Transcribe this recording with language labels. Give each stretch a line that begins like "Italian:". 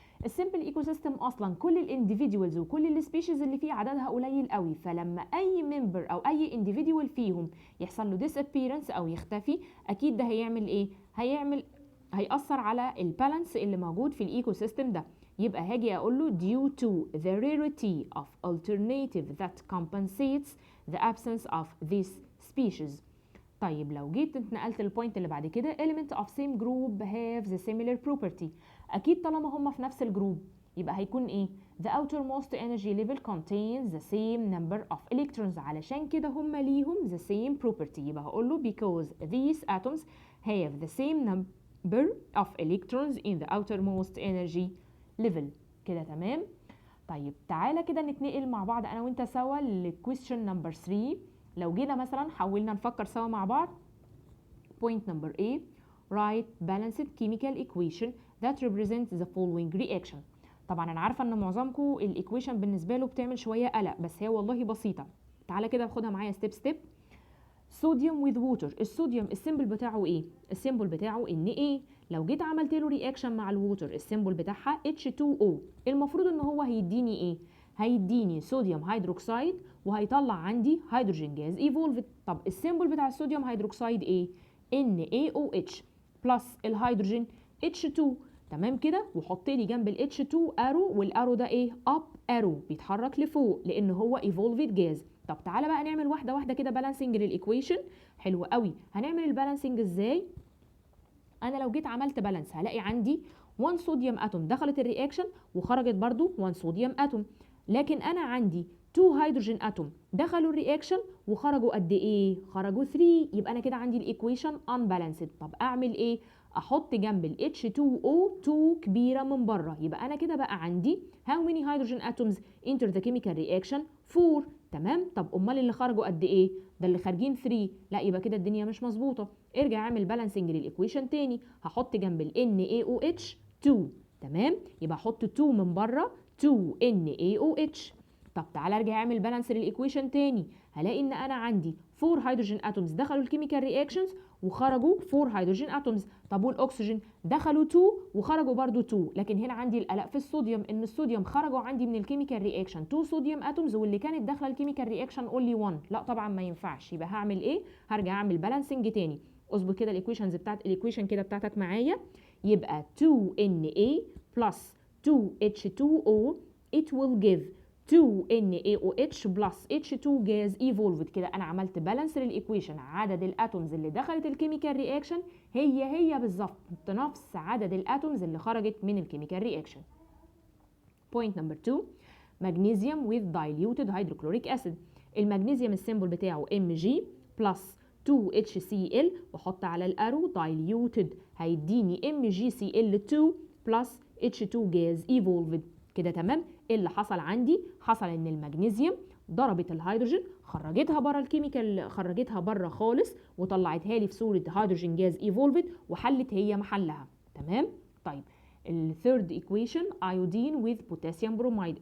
Arabic: السمبل ايكو سيستم اصلا كل الانديفيدوالز وكل السبيشيز اللي فيه عددها قليل قوي، فلما اي ممبر او اي انديفيدوال فيهم يحصل له disappearance او يختفي، اكيد ده هيعمل ايه؟ هيأثر على البالانس اللي موجود في الايكو سيستم ده. يبقى هاجي اقول له
English: due to the rarity of alternative that compensates the absence of this species.
Arabic: طيب لو جيت اتنقلت للبوينت اللي بعد كده
English: element of same group have the similar property.
Arabic: اكيد طالما هم في نفس الجروب يبقى هيكون ايه؟
English: the outermost energy level contains the same number of electrons.
Arabic: علشان كده هم ليهم
English: the same property.
Arabic: يبقى هقول له
English: because these atoms have the same number of electrons in the outermost energy level.
Arabic: كده تمام. طيب تعالى كده نتنقل مع بعض انا وانت سوا للquestion number 3. لو جينا مثلا حاولنا نفكر سوا مع بعض.
English: point number A. write balanced chemical equation that represents the following reaction.
Arabic: طبعا انا عارفه ان معظمكم الايكويشن بالنسبه له بتعمل شويه قلق، بس هي والله بسيطه. تعالى كده خدها معايا ستيب ستيب.
English: Sodium with water.
Arabic: الصوديوم السيمبل بتاعه ايه؟ السيمبل بتاعه Na. لو جيت عملت له رياكشن مع الووتر السيمبل بتاعها H2O. المفروض ان هو هيديني ايه؟ هيديني صوديوم هيدروكسيد وهيطلع عندي هيدروجين جاز ايفولفد. طب السيمبل بتاع الصوديوم هيدروكسيد ايه؟ NaOH بلس الهيدروجين H2. تمام كده، وحط لي جنب ال H2 ارو، والارو ده ايه؟ اب ارو، بيتحرك لفوق لان هو ايفولفد جاز. طب تعالى بقى نعمل واحده واحده كده بالانسنج للايكويشن. حلو قوي. هنعمل البالانسنج ازاي؟ انا لو جيت عملت بالانس هلاقي عندي 1 صوديوم اتوم دخلت الرياكشن وخرجت برضو 1 صوديوم اتوم، لكن انا عندي 2 هيدروجين اتوم دخلوا الرياكشن وخرجوا قد ايه؟ خرجوا 3. يبقى انا كده عندي الايكويشن unbalanced. طب اعمل ايه؟ احط جنب ال H2O 2 كبيره من بره. يبقى انا كده بقى عندي
English: how many hydrogen atoms enter the chemical reaction
Arabic: 4. تمام. طب امال اللي خرجوا قد ايه؟ ده اللي خارجين 3. لا، يبقى كده الدنيا مش مظبوطه. ارجع اعمل بالانسنج للايكويشن تاني. هحط جنب ال NaOH 2. تمام. يبقى احط 2 من بره 2 NaOH. طب تعالى ارجع اعمل بالانس للايكويشن تاني. هلاقي ان انا عندي 4 هيدروجين اتومز دخلوا الكيميكال رياكشنز وخرجوا 4 هيدروجين اتومز. طب والاكسجين دخلوا 2 وخرجوا برضو 2. لكن هنا عندي القلق في الصوديوم، ان الصوديوم خرجوا عندي من الكيميكال رياكشن 2 صوديوم اتومز، واللي كانت داخله الكيميكال رياكشن اونلي 1. لا طبعا ما ينفعش. يبقى هعمل ايه؟ هرجع اعمل بالانسنج تاني. اظبط كده الايكويشنز بتاعت الايكويشن كده بتاعتك معايا.
English: يبقى 2Na plus 2H2O it will give 2NaOH plus H2 gas evolved.
Arabic: كده انا عملت بالانس للايكويشن. عدد الاتومز اللي دخلت الكيميكال رياكشن هي بالظبط نفس عدد الاتومز اللي خرجت من الكيميكال رياكشن.
English: point number 2. magnesium with diluted hydrochloric acid.
Arabic: المغنيسيوم السيمبل بتاعه
English: Mg plus 2HCl،
Arabic: وحط على الارو
English: diluted هيديني MgCl2 plus H2 gas evolved.
Arabic: كده تمام. ايه اللي حصل عندي؟ حصل ان المغنيسيوم ضربت الهيدروجين خرجتها بره الكيميكال، خرجتها بره خالص وطلعتها لي في صوره هيدروجين جاز ايفولفد وحلت هي محلها. تمام. طيب الثيرد ايكويشن ايودين وذ بوتاسيوم بروميد.